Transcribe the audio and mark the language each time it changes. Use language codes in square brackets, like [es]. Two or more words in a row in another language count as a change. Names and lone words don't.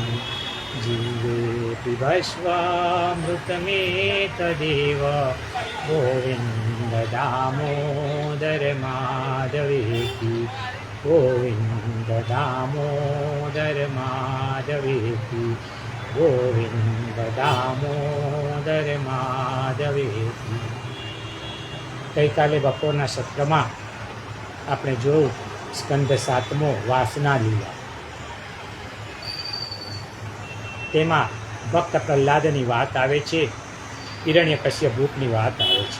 [sa] जीवेति भस्वामृतमेतदेव, गोविन्द दामोदर माधवेति। गोविन्द दामोदर माधवेति। गोविन्द दामोदर माधवेति। [gu] ગઈકાલે બપોરના સત્રમાં આપણે જોયું સ્કંદ 7મો વાસના લીલા. તેમાં ભક્ત પ્રહલાદની વાત આવે છે, હિરણ્યકશ્યપની વાત આવે છે.